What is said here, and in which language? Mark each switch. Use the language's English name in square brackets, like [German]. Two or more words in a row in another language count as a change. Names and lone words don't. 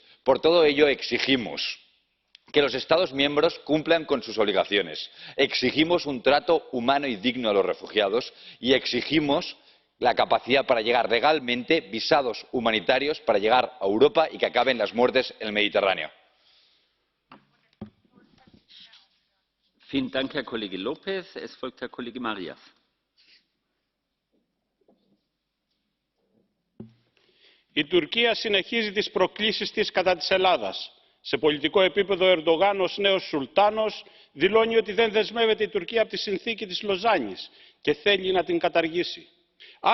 [Spanish] Por todo ello, exigimos que los Estados miembros cumplan con sus obligaciones, exigimos un trato humano y digno a los refugiados y exigimos la capacidad para llegar legalmente, visados humanitarios para llegar a Europa y que acaben las muertes en el Mediterráneo. [German] Vielen Dank, Herr Kollege López. Es folgt Herr Kollege Marias. [Greek] Η Τουρκία συνεχίζει τις προκλήσεις της κατά της Ελλάδας. Σε πολιτικό επίπεδο, ο Ερντογάν ως νέος Σουλτάνος δηλώνει ότι δεν δεσμεύεται η Τουρκία από τη συνθήκη της Λοζάνης και θέλει να την καταργήσει.